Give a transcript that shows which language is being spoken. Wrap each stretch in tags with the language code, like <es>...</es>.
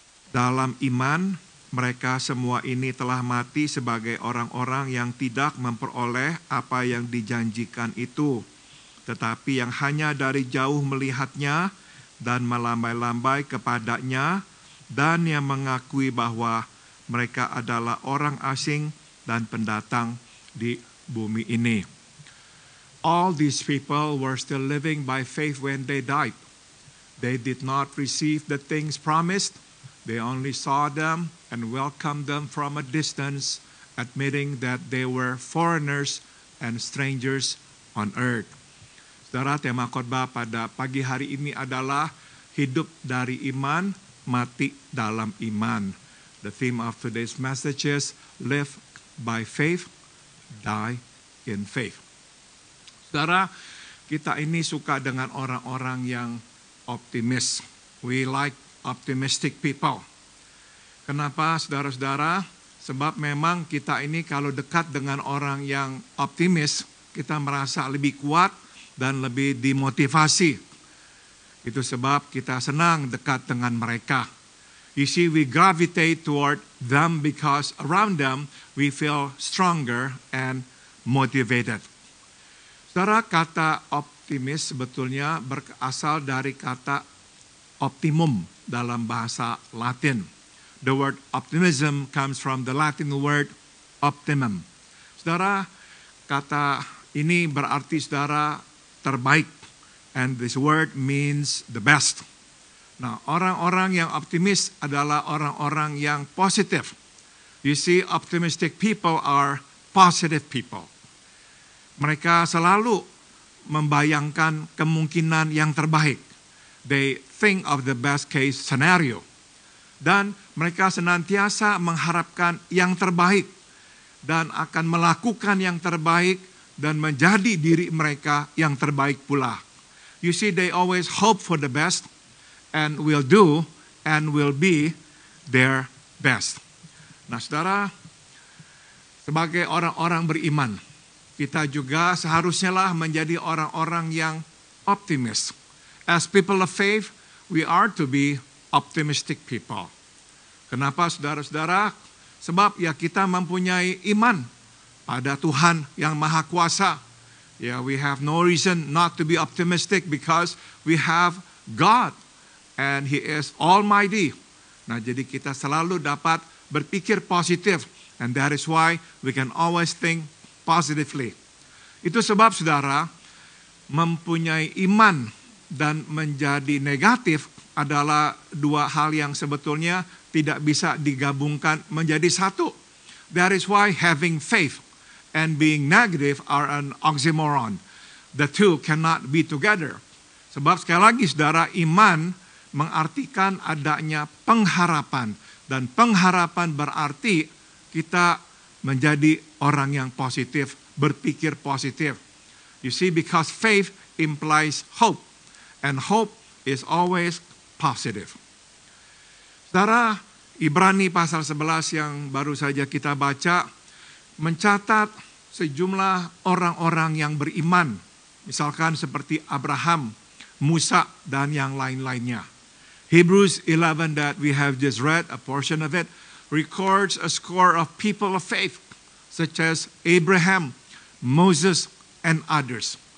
<id>Dalam iman, mereka semua ini telah mati sebagai orang-orang yang tidak memperoleh apa yang dijanjikan itu, tetapi yang hanya dari jauh melihatnya dan melambai-lambai kepadanya, dan yang mengakui bahwa mereka adalah orang asing dan pendatang di bumi ini.</id> <en>All these people were still living by faith when they died. They did not receive the things promised. They only saw them and welcomed them from a distance, admitting that they were foreigners and strangers on earth.</en> <id>Saudara, tema khotbah pada pagi hari ini adalah hidup dari iman, mati dalam iman.</id> <en>The theme of today's message is live by faith, die in faith.</en> <id>Saudara, kita ini suka dengan orang-orang yang optimis.</id> <en>We like optimistic people.</en> <id>Kenapa, saudara-saudara? Sebab memang kita ini kalau dekat dengan orang yang optimis, kita merasa lebih kuat dan lebih dimotivasi. Itu sebab kita senang dekat dengan mereka.</id> <en>You see, we gravitate toward them because around them we feel stronger and motivated.</en> <id>Saudara, kata optimis sebetulnya berasal dari kata optimum dalam bahasa Latin.</id> <en>The word optimism comes from the Latin word optimum.</en> <id>Saudara, kata ini berarti saudara terbaik.</id> <en>And this word means the best.</en> <id>Nah, orang-orang yang optimis adalah orang-orang yang positif.</id> <en>You see, optimistic people are positive people.</en> <id>Mereka selalu membayangkan kemungkinan yang terbaik.</id> <en>They think of the best case scenario.</en> <id>Dan mereka senantiasa mengharapkan yang terbaik. Dan akan melakukan yang terbaik dan menjadi diri mereka yang terbaik pula.</id> <en>You see, they always hope for the best and will do and will be their best.</en> <id>Nah, saudara, sebagai orang-orang beriman, kita juga seharusnya lah menjadi orang-orang yang optimis.</id> <en>As people of faith, we are to be optimistic people.</en> <id>Kenapa, saudara-saudara? Sebab ya kita mempunyai iman pada Tuhan yang Maha Kuasa.</id> <en>Yeah, we have no reason not to be optimistic because we have God and He is Almighty.</en> <id>Nah, jadi kita selalu dapat berpikir positif,</id> <en>and that is why we can always think positively.</en> <id>Itu sebab, saudara, mempunyai iman dan menjadi negatif adalah dua hal yang sebetulnya tidak bisa digabungkan menjadi satu.</id> <en>That is why having faith and being negative are an oxymoron. The two cannot be together.</en> <id>Sebab sekali lagi, saudara, iman mengartikan adanya pengharapan. Dan pengharapan berarti kita menjadi orang yang positif, berpikir positif.</id> <en>You see, because faith implies hope. And hope is always positive.</en> <id>Saudara, Ibrani pasal 11 yang baru saja kita baca, mencatat sejumlah orang-orang yang beriman. Misalkan seperti Abraham, Musa, dan yang lain-lainnya.</id> <en>Hebrews 11 that we have just read, a portion of it, records a score of people of faith, such as Abraham, Moses, and others.</en>